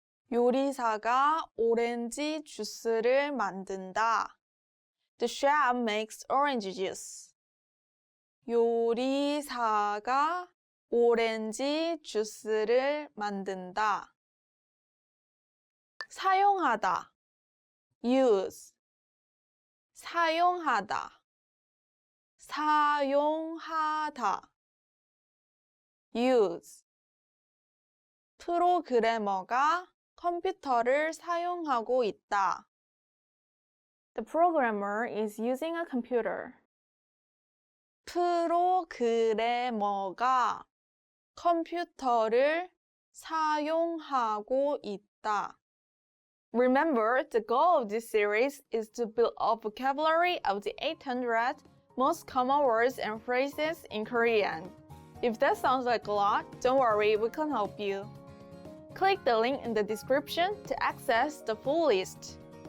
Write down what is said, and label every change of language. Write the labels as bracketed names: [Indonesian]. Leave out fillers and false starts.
[Korean] 요리사가 오렌지 주스를 만든다. [English] The chef makes orange juice. [Korean] 요리사가 오렌지 주스를 만든다. 사용하다, use. 사용하다, 사용하다. use. 프로그래머가 컴퓨터를 사용하고 있다. [English] The programmer is using a computer. [Korean] 프로그래머가 컴퓨터를 사용하고 있다. [English] Remember, the goal of this series is to build a vocabulary of the 800 most common words and phrases in Korean. If that sounds like a lot, don't worry, we can help you. Click the link in the description to access the full list.